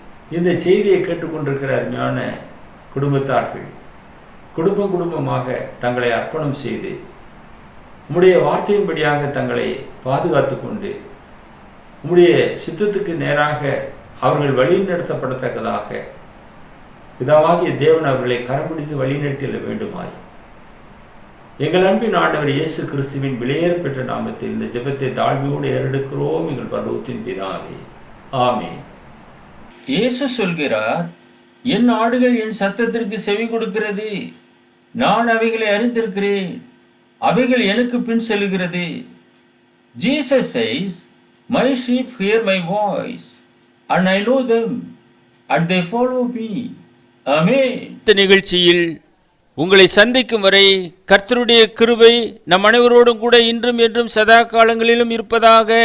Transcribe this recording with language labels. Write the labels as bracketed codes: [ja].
[ta] இந்த செய்தியை கேட்டுக்கொண்டிருக்கிற அருமையான குடும்பத்தார்கள் குடும்பமாக தங்களை அர்ப்பணம் செய்து உம்முடைய வார்த்தையின்படியாக தங்களை பாதுகாத்து கொண்டு உம்முடைய சித்தத்துக்கு நேராக அவர்கள் வழிநடத்தப்படத்தக்கதாக பிதாவாகிய தேவன் அவர்களை கரம்பிடித்து வழிநடத்திட வேண்டுமாய் எங்கள் அன்பின் ஆண்டவர் இயேசு கிறிஸ்துவின் விலையேற பெற்ற நாமத்தில் இந்த ஜெபத்தை தாழ்மையோடு ஏறெடுக்கிறோம் எங்கள் பரலோகத்தின் பிதாவே, ஆமென். இயேசு சொல்கிறார், என் ஆடுகள் என் சத்தத்திற்கு செவி கொடுக்கிறது, நான் அவைகளை அறிந்திருக்கிறேன், அவைகள் எனக்கு பின் செல்கிறது. [en] Jesus says, my sheep hear my voice and I know them and they follow me. Amen. [ta] இந்த நிகழ்ச்சியில் உங்களை சந்திக்கும் வரை கர்த்தருடைய கிருபை நம் அனைவரோடும் கூட இன்றும் என்றும் சதா காலங்களிலும் இருப்பதாக.